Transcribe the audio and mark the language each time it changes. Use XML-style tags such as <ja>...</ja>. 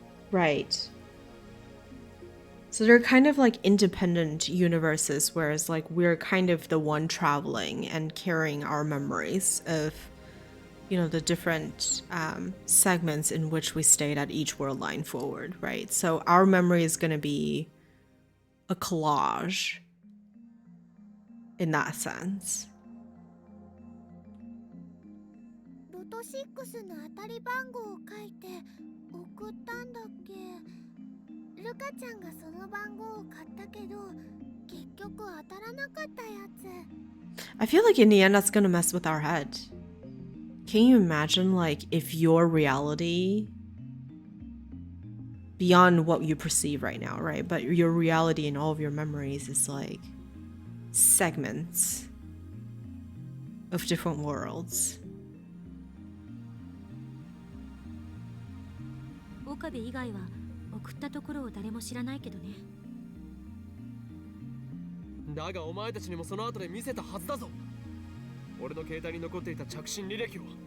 <en>Right. So they're kind of like independent universes, whereas like we're kind of the one traveling and carrying our memories of, you know, the different segments in which we stayed at each world line forward, right? So our memory is going to be a collage in that sense.</en> <ja>6の当たり番号を書いて送ったんだっけ。ルカちゃんがその番号を買ったけど結局当たらなかったやつ。</ja> <en>I feel like in the end that's gonna mess with our head. Can you imagine, like, if your reality, beyond what you perceive right now, right? But your reality and all of your memories is like segments of different worlds.</en> <ja>岡部以外は送ったところを誰も知らないけどね。だがお前たちにもその後で見せたはずだぞ。俺の携帯に残っていた着信履歴を。</ja>